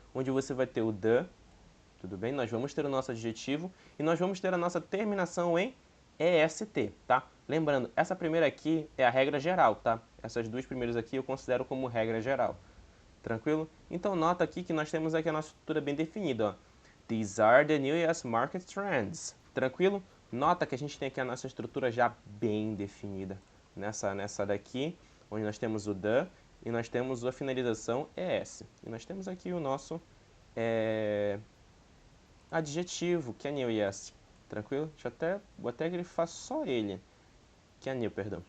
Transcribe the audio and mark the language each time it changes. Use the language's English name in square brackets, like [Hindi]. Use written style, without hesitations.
[Portuguese] Onde você vai ter o the, tudo bem? Nós vamos ter o nosso adjetivo e nós vamos ter a nossa terminação em EST, tá? Lembrando, essa primeira aqui é a regra geral, tá? Essas duas primeiras aqui eu considero como regra geral. Tranquilo? Então nota aqui que nós temos aqui a nossa estrutura bem definida, ó. [English] These are the new US market trends. [Portuguese] Tranquilo? Nota que a gente tem aqui a nossa estrutura já bem definida. Nessa daqui, onde nós temos o the e nós temos a finalização ES. E nós temos aqui o nosso adjetivo, que é new US. Tranquilo? Vou até grifar só ele. Que é new, perdão.